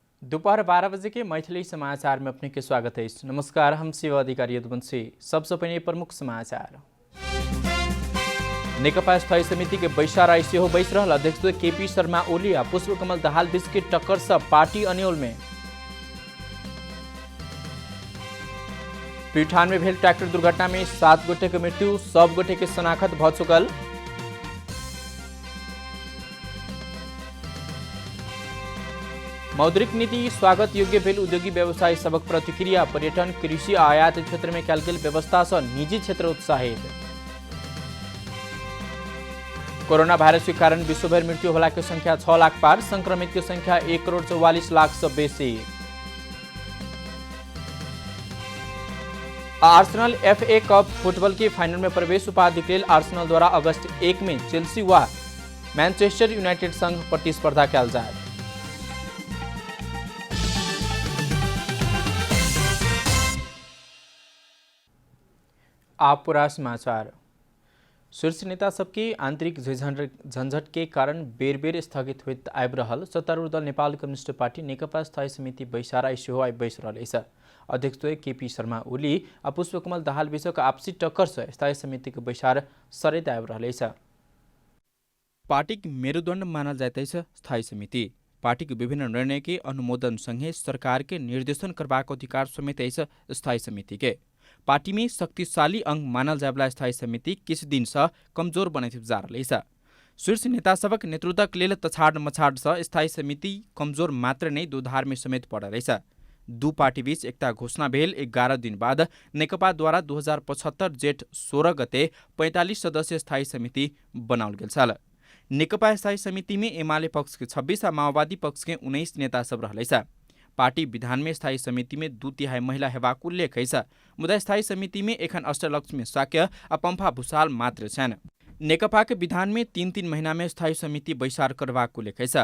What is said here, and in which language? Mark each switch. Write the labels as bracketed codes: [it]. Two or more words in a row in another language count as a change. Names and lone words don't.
[mai] दोपहर 12 बजे के मैथिली समाचार में अपने के स्वागत है। नमस्कार, हम सेवा अधिकारी यदुवंशी। सबसे पहले प्रमुख समाचार। नेकपा स्थायी समिति के बैसार आइसे हो बैस रहल अध्यक्ष केपी शर्मा ओली आ पुष्पकमल दाहाल बीच के टक्कर से पार्टी अन्योल में। प्युठान में भेल ट्रैक्टर दुर्घटना में 7 गोटे के मृत्यु, सब गोटे के शनाखत भ चुकल। मौद्रिक नीति स्वागत योग्य भेल उद्योगी व्यवसायी सबक प्रतिक्रिया। पर्यटन, कृषि आ आयात क्षेत्र में कयल गेल व्यवस्था से निजी क्षेत्र उत्साहित। कोरोना वायरस के कारण विश्वभर मृत्यु होला के संख्या 6 लाख पार, संक्रमित की संख्या 1,44,00,000 से बेसी। आर्सेनल FA कप फुटबॉल के फाइनल में प्रवेश। उपाधि के लिए आर्सेनल द्वारा अगस्त 1 में चेल्सी व मैनचेस्टर यूनाइटेड संग प्रतिस्पर्धा कयल जायत। आप पूरा समाचार। शीर्ष नेता सबके आंतरिक झंझट के कारण बेर बेर स्थगित होइत आबि रहल सत्तारूढ़ दल नेपाल कम्युनिस्ट पार्टी नेकपा स्थायी समिति बैसार आइसे हो आइ बैस रहल। अध्यक्ष केपी शर्मा ओली आ पुष्पकमल दाहाल बीचक आपसी टक्कर से स्थायी समिति के बैसार सरेत आबि रहल। पार्टी के मेरुदण्ड मानल जाइत स्थायी समिति पार्टी के विभिन्न निर्णय के अनुमोदन संगे सरकार के निर्देशन करबाक अधिकार समेत स्थायी समिति के पार्टी में शक्तिशाली अंग मानल जायवाला स्थायी समिति किछ दिन से कमजोर बनैत जा रहल। शीर्ष नेता सबक नेतृत्व के लेल तछाड़ मछाड़ से स्थायी समिति कमजोर मात्र नहीं दोधार में समेत पड़ल। दू पार्टी बीच एकता घोषणा भेल 11 दिन बाद नेकपा द्वारा 2075 जेठ 16 गते 45 सदस्यीय स्थायी समिति बनाओल गेल छल। नेकपा स्थायी समिति में एमाले पक्ष के 26 आ माओवादी पक्ष के 19 नेता सब रहल। पार्टी विधान में स्थायी समिति में 2/3 महिला हेबाक उल्लेख है। मुदा स्थायी समिति में एखन अष्टलक्ष्मी शाक्य आ पंफा भूषाल मात्र छन्। नेकपा के विधान में 3-3 महीना में स्थायी समिति बैसार करबाक उल्लेख है।